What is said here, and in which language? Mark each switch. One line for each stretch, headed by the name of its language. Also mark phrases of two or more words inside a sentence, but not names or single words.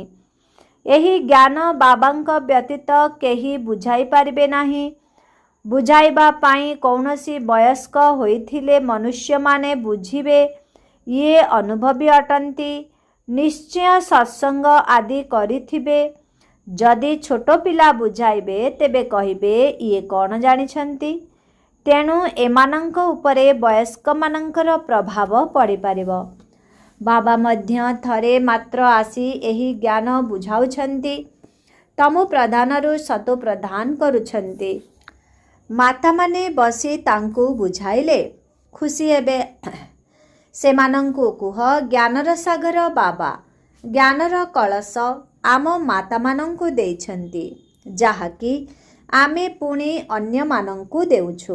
Odia: ଏହି ଜ୍ଞାନ ବାବାଙ୍କ ବ୍ୟତୀତ କେହି ବୁଝାଇ ପାରିବେ ନାହିଁ। ବୁଝାଇବା ପାଇଁ କୌଣସି ବୟସ୍କ ହୋଇଥିଲେ ମନୁଷ୍ୟ ମାନେ ବୁଝିବେ ଯେ ଅନୁଭବୀ ଅଟନ୍ତି। ନିଶ୍ଚୟ ସତ୍ସଙ୍ଗ ଆଦି କରିଥିବେ। ଯଦି ଛୋଟ ପିଲା ବୁଝାଇବେ ତେବେ କହିବେ ଯେ କଣ ଜାଣିଛନ୍ତି। ତେଣୁ ଏମାନଙ୍କ ଉପରେ ବୟସ୍କ ମାନଙ୍କର ପ୍ରଭାବ ପଡ଼ି ପାରିବ। ବାବା ମଧ୍ୟ ଥରେ ମାତ୍ର ଆସି ଏହି ଜ୍ଞାନ ବୁଝାଉଛନ୍ତି। ତମୋ ପ୍ରଧାନରୁ ସତୋ ପ୍ରଧାନ କରୁଛନ୍ତି। ମାତା ମାନେ ବସି ତାଙ୍କୁ ବୁଝାଇଲେ ଖୁସି ହେବେ। ସେମାନଙ୍କୁ କୁହ ଜ୍ଞାନର ସାଗର ବାବା ଜ୍ଞାନର କଳସ ଆମ ମାତା ମାନଙ୍କୁ ଦେଇଛନ୍ତି, ଯାହାକି ଆମେ ପୁଣି ଅନ୍ୟ ମାନଙ୍କୁ ଦେଉଛୁ।